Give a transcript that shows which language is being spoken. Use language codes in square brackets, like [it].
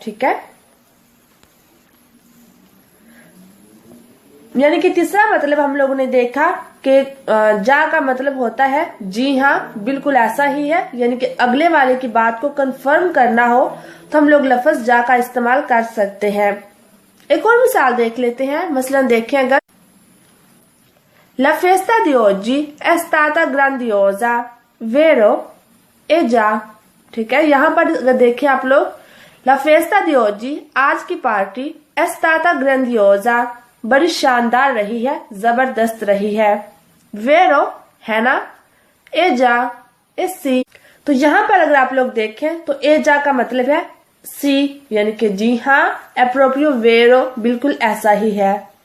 [hi] ठीक है, यानी कि तीसरा मतलब हम लोगों ने देखा कि जा का मतलब होता है जी हाँ बिल्कुल ऐसा ही है, यानी कि अगले वाले की बात को कंफर्म करना हो तो हम लोग लफ्ज जा का इस्तेमाल कर सकते हैं। एक और मिसाल देख लेते हैं। मसलन देखें, अगर [it] La festa di oggi è stata grandiosa, vero? E già। [hi] ठीक है, यहाँ पर अगर देखें आप लोग, [it] La festa di oggi [hi] आज की पार्टी [it] è stata grandiosa [hi] बड़ी शानदार रही है, जबरदस्त रही है। वेरो है ना, ए जा ए सी, तो यहाँ पर अगर आप लोग देखें तो ए जा का मतलब है सी, यानी कि जी हाँ, एप्रोप्रियो वेरो बिल्कुल ऐसा ही है।